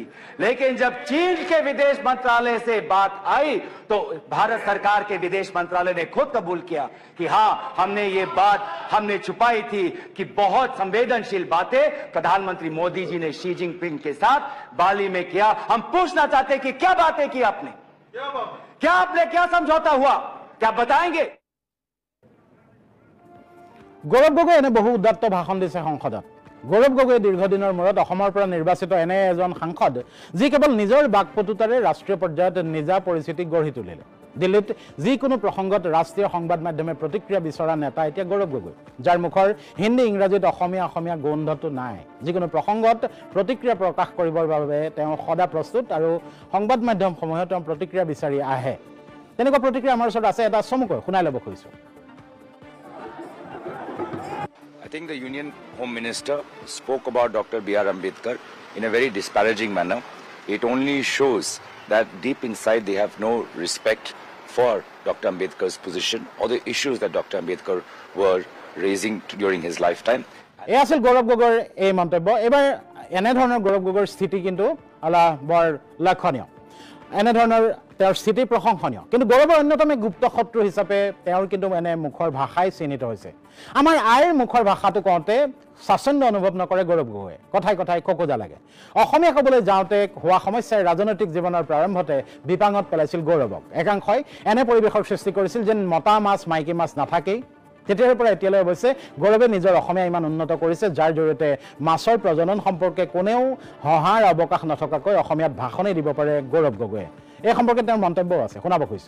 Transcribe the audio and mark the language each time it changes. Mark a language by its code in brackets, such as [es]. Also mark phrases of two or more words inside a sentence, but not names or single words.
[hi] लेकिन जब चीन के विदेश मंत्रालय से बात आई तो भारत सरकार के विदेश मंत्रालय ने खुद कबूल किया कि हां, हमने ये बात छुपाई थी कि बहुत संवेदनशील बातें प्रधानमंत्री मोदी जी ने शी जिनपिंग के साथ बाली में किया। हम पूछना चाहते हैं कि क्या बातें की आपने, क्या समझौता हुआ, क्या बताएंगे? [as] গৌৰৱ গগৈ এনে বহু উদাত্ত ভাষণ দিছে সংসদত। গৌৰৱ গগৈ দীৰ্ঘদিনৰ মূৰত অসমৰ পৰা নিৰ্বাচিত এনে এজন সাংসদ যি কেৱল নিজৰ বাকপটুতাৰে ৰাষ্ট্ৰীয় পৰ্যায়ত নিজা পৰিস্থিতি গঢ়ি তুলিলে। দিল্লীত যিকোনো প্ৰসংগত ৰাষ্ট্ৰীয় সংবাদ মাধ্যমে প্ৰতিক্ৰিয়া বিচৰা নেতা এতিয়া গৌৰৱ গগৈ, যাৰ মুখৰ হিন্দী ইংৰাজীত অসমীয়া গোন্ধটো নাই। যিকোনো প্ৰসংগত প্ৰতিক্ৰিয়া প্ৰকাশ কৰিবৰ বাবে তেওঁ সদা প্ৰস্তুত আৰু সংবাদ মাধ্যমসমূহে তেওঁ প্ৰতিক্ৰিয়া বিচাৰি আহে। তেনেকুৱা প্ৰতিক্ৰিয়া আমাৰ ওচৰত আছে, এটা চমুকৈ শুনাই ল'ব খুজিছোঁ। [en] I think the Union Home Minister spoke about Dr. B.R. Ambedkar in a very disparaging manner. It only shows that deep inside they have no respect for Dr. Ambedkar's position or the issues that Dr. Ambedkar were raising during his lifetime. [as] এই আছিল গৌৰৱ গগৈৰ এই মন্তব্য এইবাৰ এনেধৰণৰ গৌৰৱ গগৈৰ স্থিতি কিন্তু বৰ লক্ষণীয় এনেধৰণৰ তেওঁৰ স্থিতি প্ৰশংসনীয় কিন্তু গৌৰৱৰ অন্যতম গুপ্ত শত্ৰু হিচাপে তেওঁৰ কিন্তু এনে মুখৰ ভাষাই চিহ্নিত হৈছে আমাৰ আইৰ মুখৰ ভাষাটো কওঁতে স্বাচ্ছন্দ্য অনুভৱ নকৰে গৌৰৱ গগৈয়ে কথাই কথাই ককোজা লাগে অসমীয়া ক'বলৈ যাওঁতে হোৱা সমস্যাই ৰাজনৈতিক জীৱনৰ প্ৰাৰম্ভতে বিপাঙত পেলাইছিল গৌৰৱক একাংশই এনে পৰিৱেশৰ সৃষ্টি কৰিছিল যেন মতা মাছ মাইকী মাছ নাথাকেই তেতিয়াৰ পৰা এতিয়ালৈ অৱশ্যে গৌৰৱে নিজৰ অসমীয়া ইমান উন্নত কৰিছে যাৰ জৰিয়তে মাছৰ প্ৰজনন সম্পৰ্কে কোনেও হহাৰ অৱকাশ নথকাকৈ অসমীয়াত ভাষণেই দিব পাৰে গৌৰৱ গগৈয়ে এই সম্পৰ্কে তেওঁৰ মন্তব্যও আছে শুনাব খুজিছোঁ